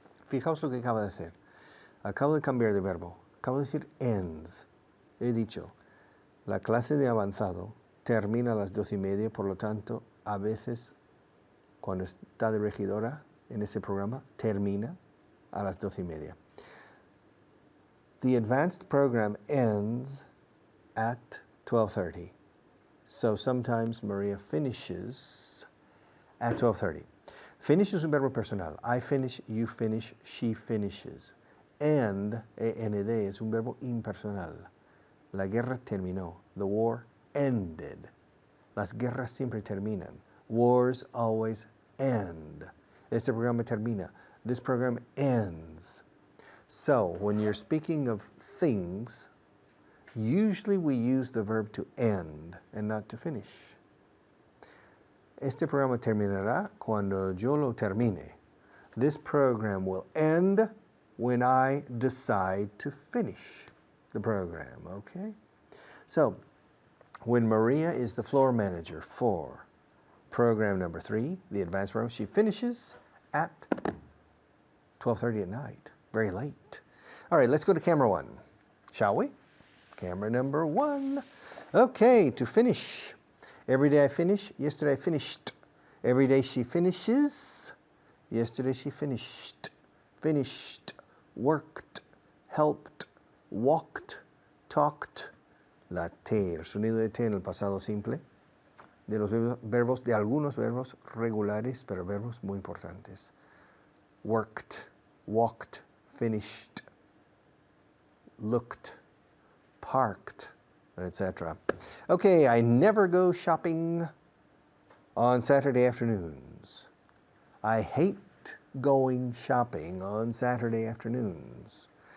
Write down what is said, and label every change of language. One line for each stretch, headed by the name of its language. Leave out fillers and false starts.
Spanish: Fijaos lo que acaba de hacer. Acabo de cambiar de verbo. Acabo de decir ends. He dicho, la clase de avanzado termina a las 12:30, por lo tanto, a veces, cuando está de regidora en ese programa, termina a las 12:30.
English: The advanced program ends at 12:30. So sometimes Maria finishes at 12:30. Finish
Spanish: es un verbo personal.
English: I finish, you finish, she finishes.
Spanish: And, END, es un verbo impersonal. La guerra terminó.
English: The war ended.
Spanish: Las guerras siempre terminan.
English: Wars always end.
Spanish: Este programa termina.
English: This program ends. So, when you're speaking of things, usually we use the verb to end and not to finish.
Spanish: Este programa terminará cuando yo lo termine.
English: This program will end when I decide to finish the program, okay? So, when Maria is the floor manager for program number 3, the advanced program, she finishes at 12:30 at night, very late. All right, let's go to camera 1, shall we? Camera number 1. Okay, to finish. Every day I finish, yesterday I finished. Every day she finishes, yesterday she finished. Finished, worked, helped, walked, talked.
Spanish: La T, el sonido de T en el pasado simple, de los verbos, de algunos verbos regulares, pero verbos muy importantes.
English: Worked, walked, finished, looked, parked, etc. Okay, I never go shopping on Saturday afternoons. I hate going shopping on Saturday afternoons.